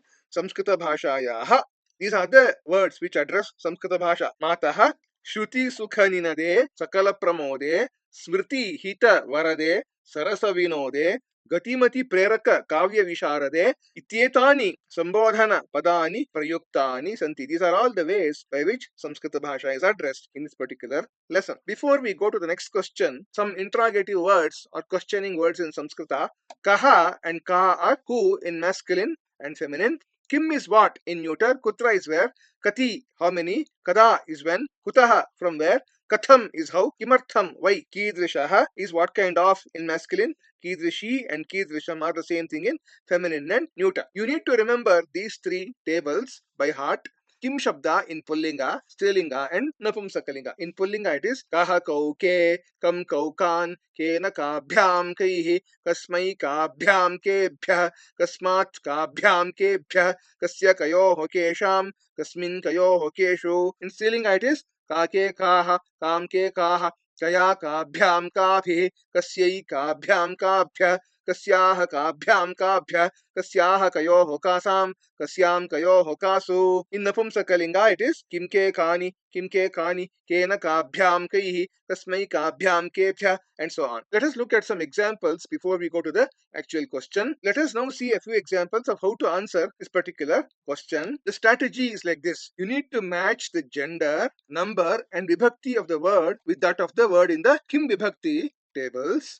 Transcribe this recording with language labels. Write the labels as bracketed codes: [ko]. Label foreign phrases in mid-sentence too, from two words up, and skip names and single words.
[sa] संस्कृतभाषायाः. [en] These are the words which address Samskrita Bhasha. [sa] मातः, श्रुति सुखनिनादे, सकल प्रमोदे, स्मृति हित वरदे, सरस विनोदे, गतिमति प्रेरक काव्य विशारदे, इत्येतानि सम्बोधन पदानि प्रयुक्तानि सन्ति. [en] These are all the ways by which Samskrita Bhasha is addressed in this particular lesson. Before we go to the next question, some interrogative words or questioning words in Sanskrita. Kaha and ka are who in masculine and feminine. Kim is what in neuter. Kutra is where. Kati, how many. Kada is when. Kutaha, from where. Katham is how. Kimartham, why. Kidrishaha is what kind of in masculine. Kidrishi and Kidrisham are the same thing in feminine and neuter. You need to remember these three tables by heart. Kim Shabda in Pullinga, Strilinga and Napumsakalinga. In Pullinga it is [sa] कः कौ के, कम् कौ कान्, केन काभ्याम् कैः, कस्मै काभ्याम् केभ्यः, कस्मात् काभ्याम् केभ्यः, कस्य कयोः केषाम्, कस्मिन् कयोः केषु. [en] In Strilinga it is [sa] का के काः, काम् के काः, कया काभ्याम् काभिः, कस्यै काभ्याम् काभ्यः, कस्याः काभ्याम् काभ्यः, कस्याः कयोः कासाम्, कस्याम् कयोः कासु. [en] In Napumsakalinga it is [sa] किम् के कानि, केन काभ्याम् कैः, कस्मै काभ्याम् केभ्यः, [en] and so on. Let us look at some examples before we go to the actual question. Let us now see a few examples of how to answer this particular question. The strategy is like this. You need to match the gender, number, and vibhakti of the word with that of the word in the Kim Vibhakti tables.